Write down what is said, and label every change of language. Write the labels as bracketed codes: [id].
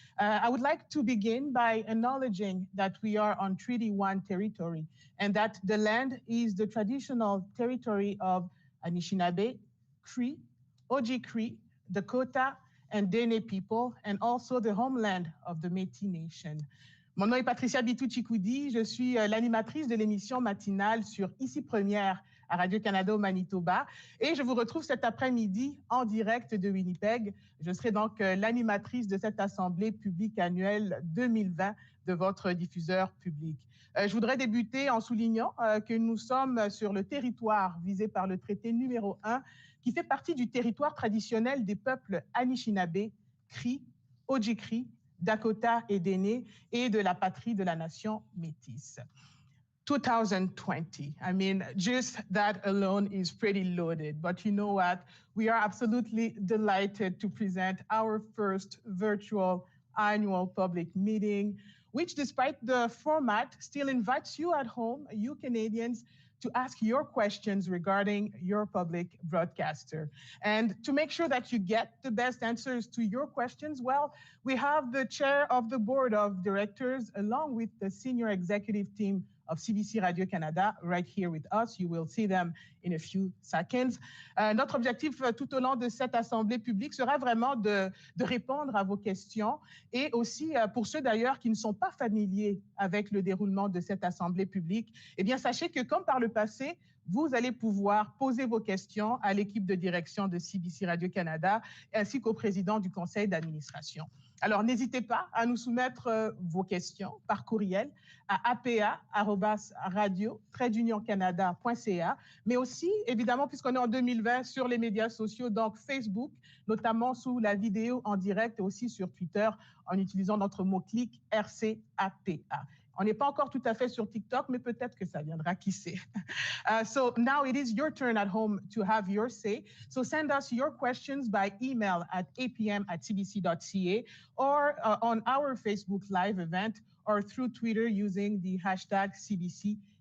[en] I would like to begin by acknowledging that we are on Treaty 1 territory and that the land is the traditional territory of Anishinaabe, Cree, Oji-Cree, Dakota, and Dene people, and also the homeland of the Métis Nation. [fr] Mon nom est Patricia Bitu-Chikoudi, je suis l'animatrice de l'émission matinale sur Ici Première à Radio-Canada au Manitoba, et je vous retrouve cet après-midi en direct de Winnipeg. Je serai donc l'animatrice de cette Assemblée publique annuelle 2020 de votre diffuseur public. Je voudrais débuter en soulignant que nous sommes sur le territoire visé par le traité numéro 1, qui fait partie du territoire traditionnel des peuples Anishinaabe, Cree, Oji-Cree, Dakota et Dene, et de la patrie de la nation métisse. [en] 2020, I mean, just that alone is pretty loaded. But you know what? We are absolutely delighted to present our first virtual annual public meeting, which, despite the format, still invites you at home, you Canadians, to ask your questions regarding your public broadcaster. And to make sure that you get the best answers to your questions, well, we have the chair of the board of directors along with the senior executive team of CBC Radio-Canada right here with us. You will see them in a few seconds. [fr] Notre objectif tout au long de cette assemblée publique sera vraiment de répondre à vos questions et aussi pour ceux d'ailleurs qui ne sont pas familiers avec le déroulement de cette assemblée publique, eh bien sachez que comme par le passé, vous allez pouvoir poser vos questions à l'équipe de direction de CBC Radio-Canada ainsi qu'au président du conseil d'administration. Alors, n'hésitez pas à nous soumettre vos questions par courriel à apa@radio-canada.ca, mais aussi, évidemment, puisqu'on est en 2020, sur les médias sociaux, donc Facebook, notamment sous la vidéo en direct et aussi sur Twitter en utilisant notre mot-clic RCAPA. On n'est pas encore tout à fait sur TikTok, mais peut-être que ça viendra, qui sait. [en] So now it is your turn at home to have your say. So send us your questions by email at apm@cbc.ca or on our Facebook Live event or through Twitter using the hashtag CBCAPM.